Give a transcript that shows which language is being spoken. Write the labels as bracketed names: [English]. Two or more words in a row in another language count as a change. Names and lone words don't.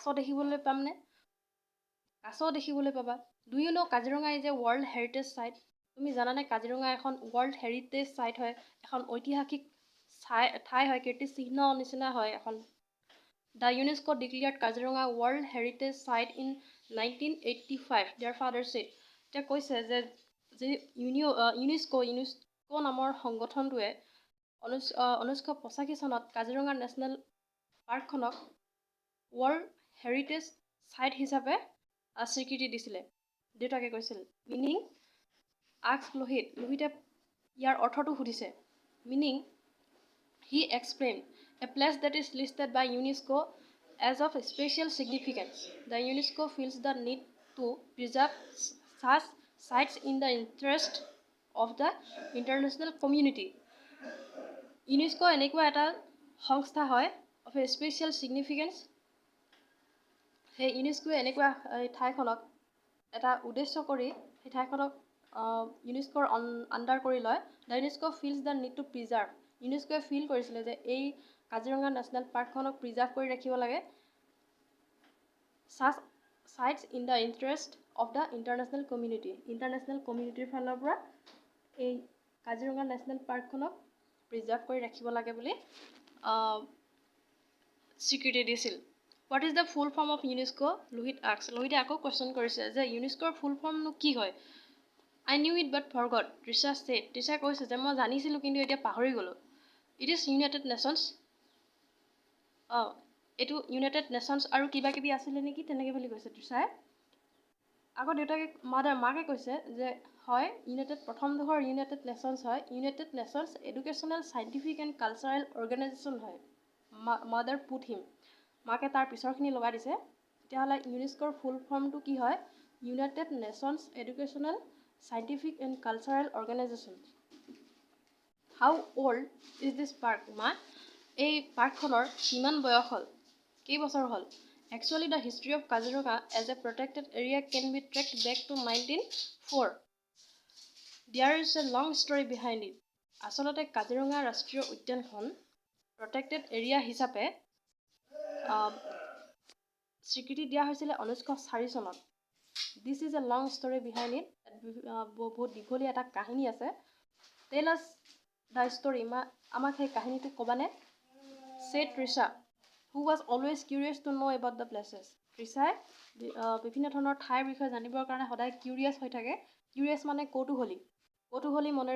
[Assamese] দেখিবলৈ পামনে কাছও দেখিবলৈ পাবা [English] Do you know Kaziranga is a World Heritage Site [Assamese] তুমি জানানে কাজিৰঙা এখন [English] World Heritage Site [Assamese] হয় এখন ঐতিহাসিক ঠাই হয় কীৰ্তিচিহ্ন নিচিনা হয় এখন [English] The UNESCO declared Kaziranga World Heritage Site in 1985 their father said [Assamese] এতিয়া কৈছে যে ইউনেস্কো নামৰ সংগঠনটোৱে 1985 চনত কাজিৰঙা নেশ্যনেল পাৰ্কখনক [English] World Heritage Site [Assamese] হিচাপে স্বীকৃতি দিছিলে দেউতাকে কৈছিল [English] meaning asks [Assamese] লোহিতে ইয়াৰ অৰ্থটো সুধিছে মিনিং [English] He explained, a place that is listed by UNESCO as of special significance. The UNESCO feels the need to preserve such sites in the interest of the international community. [Assamese] UNESCO এনেকুৱা এটা সংস্থা হয় [English] of a special significance. [Assamese] সেই ইউনেস্কোৱে এনেকুৱা ঠাইখনক এটা উদ্দেশ্য কৰি সেই ঠাইখনক ইউনেস্কোৰ আণ্ডাৰ কৰি লয় [English] The UNESCO feels the need to preserve [Assamese] ইউনেস্কোৱে ফিল কৰিছিলে যে এই কাজিৰঙা নেশ্যনেল পাৰ্কখনক প্ৰিজাৰ্ভ কৰি ৰাখিব লাগে [English] such sites in the interest of the international communityৰ [Assamese] ফালৰ পৰা এই কাজিৰঙা নেশ্যনেল পাৰ্কখনক প্ৰিজাৰ্ভ কৰি ৰাখিব লাগে বুলি স্বীকৃতি দিছিল [English] What is the full form of UNESCO [Assamese] লোহিতে আকৌ কুৱেশ্যন কৰিছে যে ইউনেস্কোৰ [English] full formনো [Assamese] কি হয় [English] I knew it but forgot, Trisha said. [Assamese] Trisha কৈছে যে মই জানিছিলোঁ কিন্তু এতিয়া পাহৰি গ'লোঁ [English] It is United Nations [Assamese] এইটো ইউনাইটেড নেশ্যনছ আৰু কিবা কিবি আছিলে নেকি তেনেকৈ বুলি কৈছে তৃষাই আকৌ দেউতাকে মাকে কৈছে যে হয় প্ৰথমডোখৰ ইউনাইটেড নেশ্যনছ হয় ইউনাইটেড নেশ্যনছ এডুকেশ্যনেল চাইণ্টিফিক এণ্ড কালচাৰেল অৰ্গেনাইজেশ্যন হয় [English] mother put him [Assamese] মাকে তাৰ পিছৰখিনি লগাই দিছে তেতিয়াহ'লে ইউনেস্কোৰ [English] full formটো [Assamese] কি হয় ইউনাইটেড নেশ্যনছ এডুকেশ্যনেল Scientific and Cultural Organization. [English] How old is this park, [Assamese] মা এই পাৰ্কখনৰ কিমান বয়স হ'ল কেইবছৰ হ'ল [English] Actually, the history of Kaziranga as a protected area can be tracked back to 1904. There is a long story behind it. [Assamese] আচলতে কাজিৰঙা ৰাষ্ট্ৰীয় উদ্যানখন [English] protected area [Assamese] হিচাপে স্বীকৃতি দিয়া হৈছিলে 1904 চনত [English] This is a long story behind it. [Assamese] বহুত দীঘলীয়া এটা কাহিনী আছে [English] tell us the story [Assamese] আমাক সেই কাহিনীটো ক'বানে [English] said Trisha who was always curious to know about the places [Assamese] তৃষাই বিভিন্ন ধৰণৰ ঠাইৰ বিষয়ে জানিবৰ কাৰণে সদায় কিউৰিয়াছ হৈ থাকে কিউৰিয়াছ মানে কৌতূহলী মনেৰে